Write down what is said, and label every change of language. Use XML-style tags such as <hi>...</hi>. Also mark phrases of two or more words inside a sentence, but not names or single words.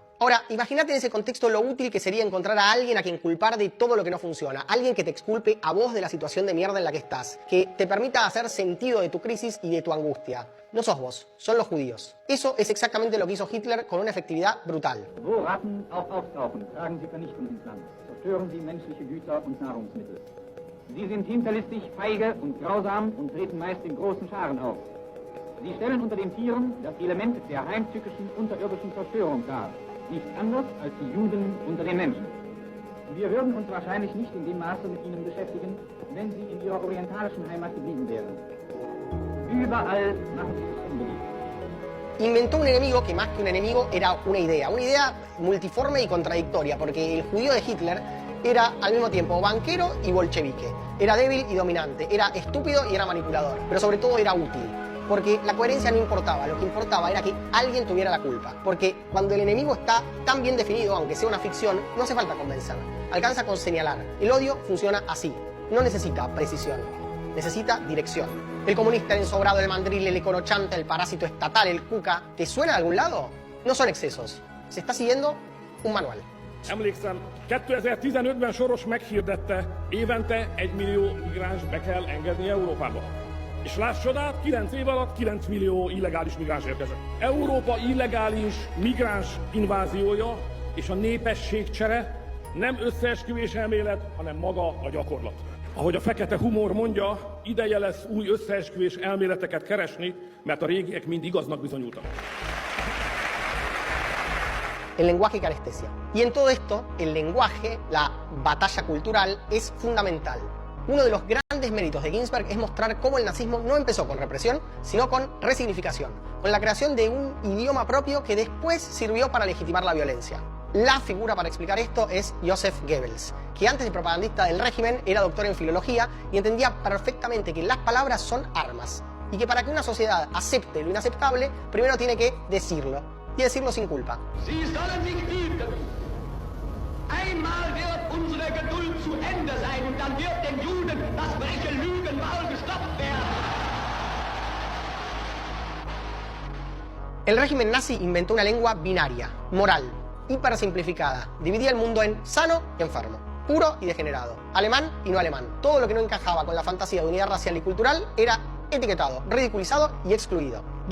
<es>Ahora, imagínate en ese contexto lo útil que sería encontrar a alguien a quien culpar de todo lo que no funciona. Alguien que te exculpe a vos de la situación de mierda en la que estás. Que te permita hacer sentido de tu crisis y de tu angustia. No sos vos, son los judíos. Eso es exactamente lo que hizo Hitler con una efectividad brutal.</es> <de>Wo Ratten auch auftauchen, tragen sie Vernichtung ins Land. Zerstören sie menschliche Güter und Nahrungsmittel. Sie sind hinterlistig, feige und grausam und treten meist in großen Scharen auf. Sie stellen unter den Tieren das Element der heimtückischen unterirdischen Zerstörung dar. Nichts anders als die Juden unter den Menschen. Wir würden uns wahrscheinlich nicht in dem Maße mit ihnen beschäftigen, wenn sie in ihrer orientalischen Heimat geblieben wären. Überall machen sie es unbeliebt.</de> <es>Inventó un enemigo que más que un enemigo era una idea multiforme y contradictoria, porque el judío de Hitler era al mismo tiempo banquero y bolchevique, era débil y dominante, era estúpido y era manipulador, pero sobre todo era útil. Porque la coherencia no importaba, lo que importaba era que alguien tuviera la culpa. Porque cuando el enemigo está tan bien definido, aunque sea una ficción, no hace falta convencer. Alcanza con señalar. El odio funciona así. No necesita precisión, necesita dirección. El comunista, el ensobrado, el mandril, el econochante, el parásito estatal, el cuca, ¿te suena de algún lado? No son excesos. Se está siguiendo un manual.</es> <hu>Emlékszem, 2015-ben Soros meghirdette, évente 1 millió migráns be kell engedni Európába. És láss csodát, 9 év alatt 9 millió illegális migráns érkezett. Európa illegális migráns inváziója és a népességcsere nem összeesküvés elmélet, hanem maga a gyakorlat. Ahogy a fekete humor mondja, ideje lesz új összeesküvés elméleteket keresni, mert a régiek mind igaznak bizonyultak.</hu> <es>El lenguaje que anestesia. Y en todo esto, el lenguaje, la batalla cultural, es fundamental. Uno de los grandes méritos de Ginsberg es mostrar cómo el nazismo no empezó con represión, sino con resignificación, con la creación de un idioma propio que después sirvió para legitimar la violencia. La figura para explicar esto es Joseph Goebbels, que antes de propagandista del régimen era doctor en filología y entendía perfectamente que las palabras son armas y que para que una sociedad acepte lo inaceptable, primero tiene que decirlo, y decirlo sin culpa.</es> <de>Sie sollen sich hüten. Einmal wird unsere Geduld zu Ende sein und dann wird den Juden das freche Lügenmaul gestopft werden.</de> <es>El régimen nazi inventó una lengua binaria, moral, hipersimplificada. Dividía el mundo en sano y enfermo, puro y degenerado, alemán y no alemán. Todo lo que no encajaba con la fantasía de unidad racial y cultural era etiquetado, ridiculizado y excluido.</es>